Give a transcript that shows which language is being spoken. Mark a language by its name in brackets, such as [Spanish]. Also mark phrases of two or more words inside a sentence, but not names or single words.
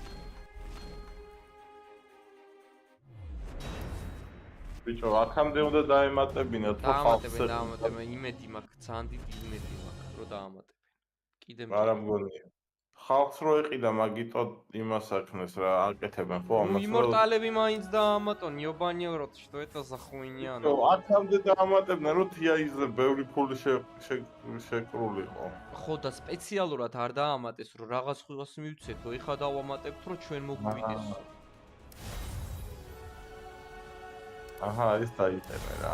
[Georgian] ბიჭო, აქამდე უნდა დაემატებინათ, ხო ხალხს. დაამატებენ, იმედი მაქვს, ძალიან დიდი იმედი მაქვს, რომ დაამატებენ. კიდე არა მგონია. ხალხს რო ეყიდა მაგიტო იმას აქნეს რა, აკეთებენ ხო ამას. იმორტალები მაინც დაამატონ, იობანიოროთ, [Russian] что это за хуйня? [Georgian] აქამდე დაამატებდნენ, რომ TI-ზე ბევრი ფული შეკრულიყო. ხო და სპეციალურად არ დაამატეს, რომ რაღაც ხილას მივცეთო, ეხა დავამატებთ, რომ ჩვენ მოგვიდეს. აჰა, ეს დაიწებე რა.